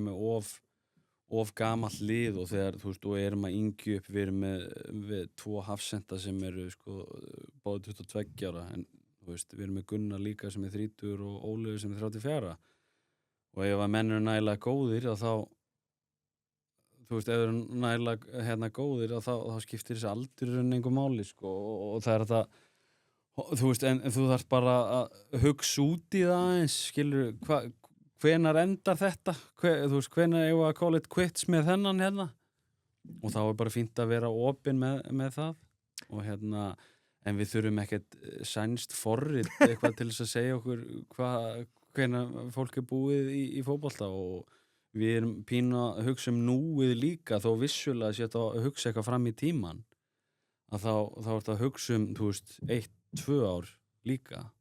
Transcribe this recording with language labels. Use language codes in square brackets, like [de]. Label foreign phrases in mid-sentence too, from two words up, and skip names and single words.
[is] með of gamalt lið og þegar, þú veist, og erum að yngju upp, við erum með 2 hafsenda sem eru, sko, báði 22 ára, en, þú veist, við erum með Gunnar líka sem er 30 og Ólegu sem er 34 og ef að menn eru nægilega góðir og þá, þú veist, ef þeir eru nægilega góðir og þá skiptir þessi aldurinn einhver máli, sko, og það er þetta, þú veist, en þú þarft bara að hugsa út í það eins, skilur, hvenar endar þetta, þú veist, hvenar eigum við að [en] call it quits [is] með þennan hérna og þá bara fínt að vera opinn með það og en við þurfum ekkert sænskt forrit eitthvað til þess að segja okkur hvenær fólk búið í fótbolta og við erum pínu að hugsa núið líka þó vissulega sé að hugsa eitthvað fram í tíman að þá er það að hugsa þú veist, 1-2 ár líka